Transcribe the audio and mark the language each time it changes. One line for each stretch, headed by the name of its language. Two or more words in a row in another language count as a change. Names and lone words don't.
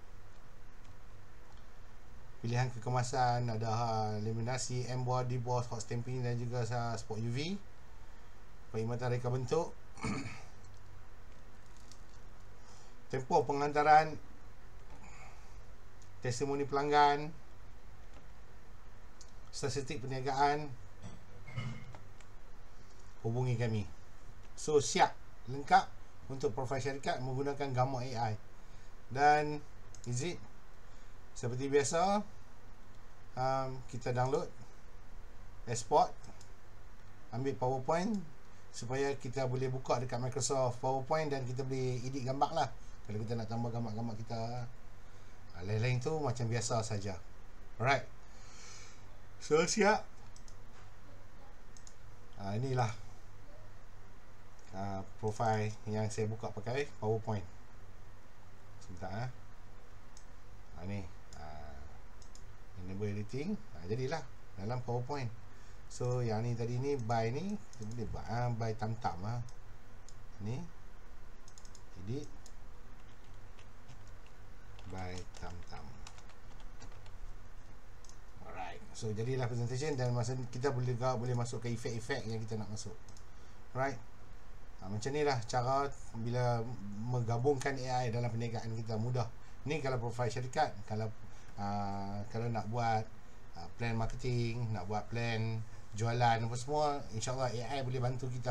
Malay: pilihan kekemasan, ada laminasi, emboss, deboss,
English: hot stamping
Malay: dan juga
English: spot UV,
Malay: perkhidmatan reka bentuk, tempoh penghantaran, testimoni pelanggan, statistik perniagaan. Hubungi kami. So siap, lengkap untuk profil syarikat menggunakan gambar AI. Dan
English: is it
Malay: seperti biasa, kita
English: download, export,
Malay: ambil PowerPoint supaya kita boleh buka dekat Microsoft PowerPoint dan kita boleh edit gambar lah. Kalau kita nak tambah gambar-gambar kita, lain-lain tu macam biasa saja.
English: Alright, so
Malay: siap. Inilah profil yang saya buka pakai PowerPoint. Sebentar ni
English: enable editing.
Malay: Jadilah dalam PowerPoint. So yang ni tadi ni by ni kita boleh buat by tam-tam ni edit by tam-tam.
English: Alright, so
Malay: jadilah presentation dan masa kita boleh masuk ke efek-efek yang kita nak masuk. Alright, macam ni lah cara bila menggabungkan AI dalam perniagaan kita. Mudah. Ni kalau profil syarikat. Kalau nak buat
English: plan marketing,
Malay: nak buat plan jualan apa semua, InsyaAllah AI boleh bantu kita.